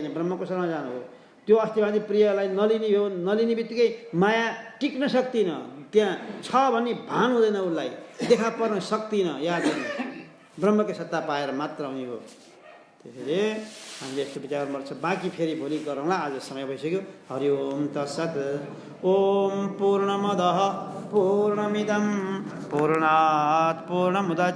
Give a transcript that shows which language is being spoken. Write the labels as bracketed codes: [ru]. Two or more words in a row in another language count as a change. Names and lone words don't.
[ne] ब्रह्मको शरणमा जानु हो, त्यो अस्तिभाँति प्रियलाई नलिने हो, नलिने बित्तिकै माया टिक्न सक्दिन, त्यहाँ छ भन्ने भान हुँदैन, उसलाई देखा पर्न सक्दिन। याद गर्नु, ब्रह्मकै सत्ता पाएर मात्र हुने हो। त्यसैले हामीले यस्तो विचार गर्नुपर्छ। बाँकी फेरि भोलि गरौँला, आज समय भइसक्यो। [sa] हरि ओम तत्सत्। ओम पूर्णमदः पूर्णमिदं पूर्णात् पूर्णमुदच्यते